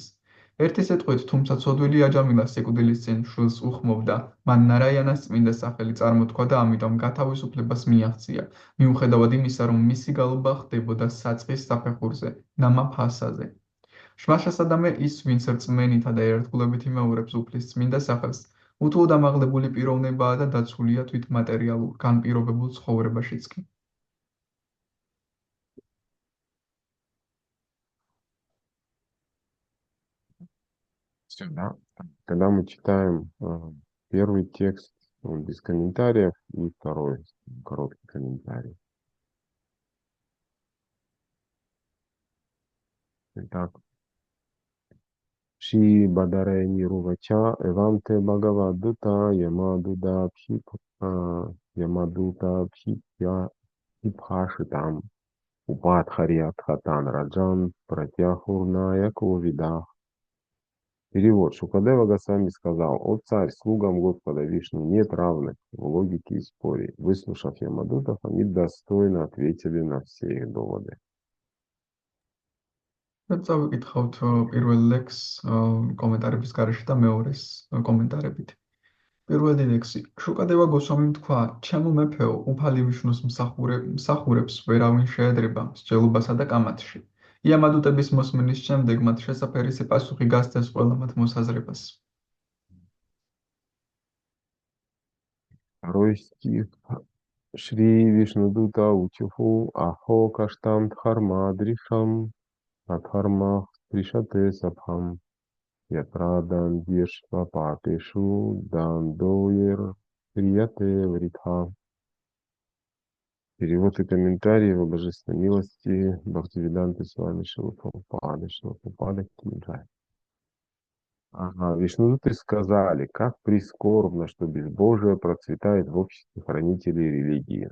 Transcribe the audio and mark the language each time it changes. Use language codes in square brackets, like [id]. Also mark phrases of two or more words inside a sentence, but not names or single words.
[ka] ერთი სიტყვით, თუმცა ცოდვილი აჯამილა სიკვდილის წინ შვილს უხმობდა, მან ნარაიანას წმინდა სახელი წარმოთქვა და ამიტომ გათავისუფლებას მიაღწია, მიუხედავად იმისა, რომ მისი გალობა ხდებოდა საწყის საფეხურზე, ნამა ფასაზე. შმაშასადამე ის, ვინც რწმენითა და ერთგულებით იმეორებს უფლის წმინდა სახელს, უთუოდ ამაღლებული პიროვნებაა და დაცულია თვით მატერიალურ, განპირობებულ ცხოვრებაშიც კი. [ru] Все, да. Когда мы читаем первый текст, он без комментариев, и второй короткий комментарий. Итак, [sa] शी बादरायणि रुवाच, एवन्ते भगवद्दूता, यमदूद यमदूता फित्य इफाषितम्, उपधार्याथतान् राजन्, प्रत्याहुर्नय कोविदा. [ru] Перевод. Шукадева Госвами сказал: «О царь, слугам Господа Вишну нет равных в логике и споре». Выслушав Ямадутов, они достойно ответили на все их доводы. [ka] წავიკითხავთ პირველ ლექსს კომენტარების გარეშე და მეორეს კომენტარებით. პირველი ლექსი. შუკადევა გოსვამიმ თქვა: ჩემო მეფეო, უფალი ვიშნუს მსახურებს ვერავინ შეედრება მსჯელობასა და კამათში. იამადუტების მოსმენის შემდეგ მათ შესაფერისი პასუხი გასცეს ყველა მათ მოსაზრებას. [ru] Второй стих. [sa] श्री विष्णुदूता ऊचुः अहो कष्टं धर्म दृशाम् अधर्मः त्रिशते सभाम् यत्रादन् देश्व पापेषु दण्डोएर् प्रियते वृथा. [ru] Перевод и комментарии в божественной милости Бхактивиданты Свами Шилапрапады комментарий. Ага, Вишнудуты сказали, как прискорбно, что безбожие процветает в обществе хранителей религии.